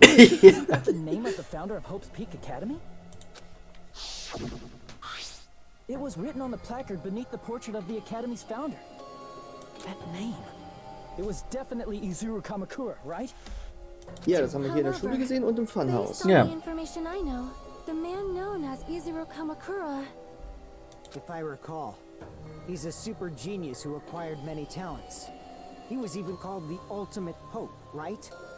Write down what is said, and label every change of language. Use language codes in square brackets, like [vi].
[en] Isn't that the name of the founder of Hope's Peak Academy? It was written on the placard beneath the portrait of the Academy's founder. That name. It was definitely Izuru Kamakura, right? [de] Ja, das haben wir hier in der Schule gesehen und im Funhaus. [en] Based on Yeah. the information I know, the man known as Izuru Kamakura. If I recall, he's a super genius who acquired many talents. He was even called the Ultimate Hope, right?